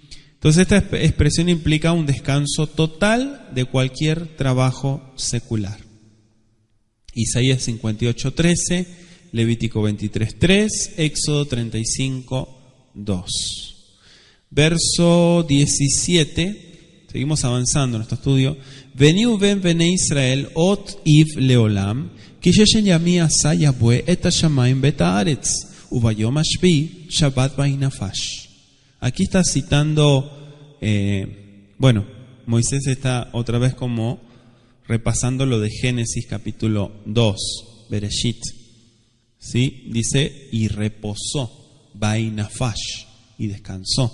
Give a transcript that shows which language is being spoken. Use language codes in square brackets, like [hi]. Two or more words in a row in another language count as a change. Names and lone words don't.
[es] Entonces esta expresión implica un descanso total de cualquier trabajo secular. Isaías 58:13, Levítico 23:3, Éxodo 35:2. Verso 17, seguimos avanzando en nuestro estudio. [he] ביני ובין בני ישראל אות היא לעולם, כי ששת ימים עשה יהוה את השמים ואת הארץ, וביום השביעי שבת וינפש. [es] Aquí está citando, Moisés está otra vez como repasando lo de Génesis capítulo 2, Bereshit. ¿Sí? Dice, y reposó, vainafash, y descansó.